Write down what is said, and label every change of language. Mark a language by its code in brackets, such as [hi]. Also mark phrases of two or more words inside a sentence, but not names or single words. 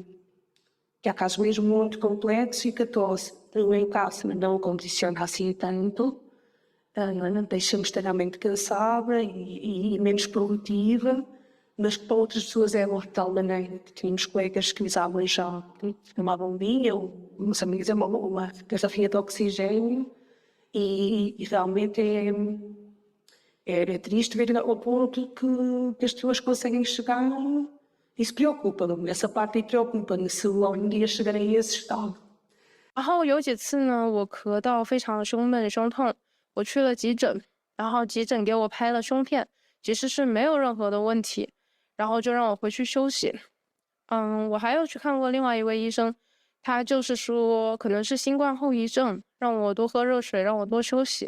[pt] há casos mesmo muito complexos e que a tosse, no meu caso, não condiciona assim tanto, deixa-me extremamente cansada e menos produtiva, mas que para outras pessoas é de tal maneira que tínhamos colegas que usavam já uma bombinha, ou uns amigos uma garrafinha de oxigênio e realmente é triste ver ao ponto que as pessoas conseguem chegar e se preocupam. Essa parte preocupa-me se algum dia chegarem a esse estado. [zh] 然后有几次呢，我咳到非常胸闷、胸痛，我去了急诊，然后急诊给我拍了胸片，其实是没有任何的问题，然后就让我回去休息。我还有去看过另外一位医生，他就是说可能是新冠后遗症，让我多喝热水，让我多休息。